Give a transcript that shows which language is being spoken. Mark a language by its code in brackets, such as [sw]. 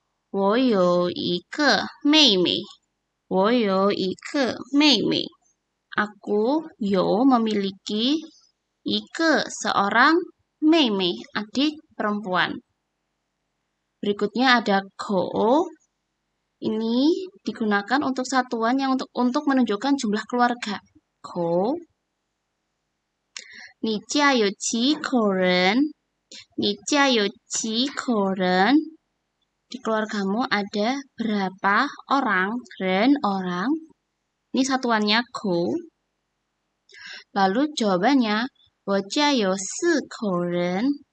[zh] 我有一个妹妹，我有一个妹妹。 [id] Aku yo memiliki seorang meimei, adik perempuan. Berikutnya ada ko. Ini digunakan untuk satuan yang untuk menunjukkan jumlah keluarga. Ko. [zh] 你家有几口人？你家有几口人？ [id] Di keluargamu ada berapa orang? Orang. Ini satuannya ko. Lalu jawabannya, [zh] 我家有4口人。